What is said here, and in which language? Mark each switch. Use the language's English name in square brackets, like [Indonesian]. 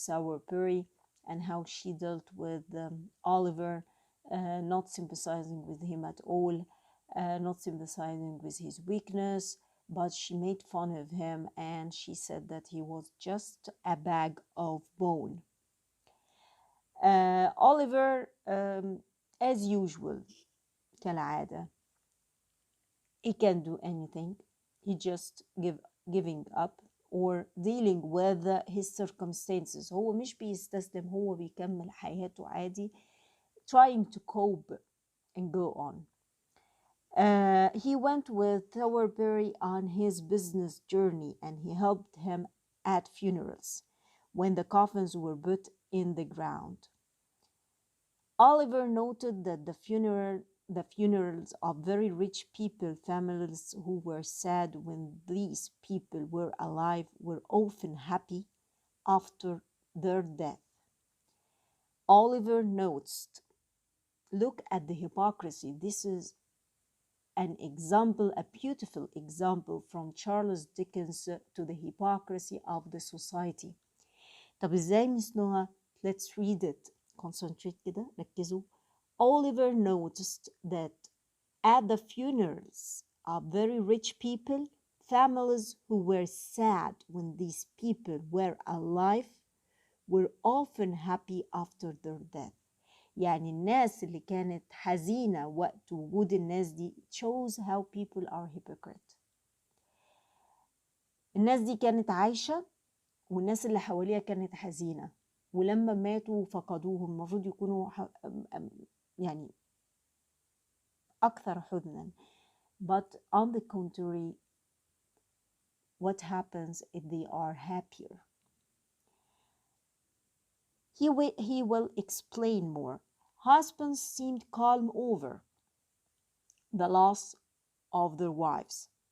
[English] Sowerberry, and how she dealt with Oliver, not sympathizing with him at all, not sympathizing with his weakness, but she made fun of him and she said that he was just a bag of bone. Oliver, as usual, [Arabic] كالعادة, [English] he can't do anything. He just giving up or dealing with his circumstances. [Arabic] هو مش بيستسلم، هو بيكمل حياته عادي, [English] trying to cope and go on. He went with Sowerberry on his business journey and he helped him at funerals when the coffins were put in the ground. Oliver noted that the funerals of very rich people, families who were sad when these people were alive, were often happy after their death. Oliver notes, look at the hypocrisy. This is an example, a beautiful example from Charles Dickens to the hypocrisy of the society. [Arabic] طب ازاي Miss Noah? [English] Let's read it. Concentrate [Arabic] كده، ركزوا. [English] Oliver noticed that at the funerals of very rich people, families who were sad when these people were alive were often happy after their death. [Arabic] يعني الناس اللي كانت حزينة وقت وجود الناس دي, [English] it shows how people are hypocrite. [Arabic] الناس دي كانت عايشة والناس اللي حواليها كانت حزينة, ولما ماتوا فقدوهم المفروض يكونوا يعني أكثر حزنا. [English] But on the contrary, what happens if they are happier? He will explain more. Husbands seemed calm over the loss of their wives.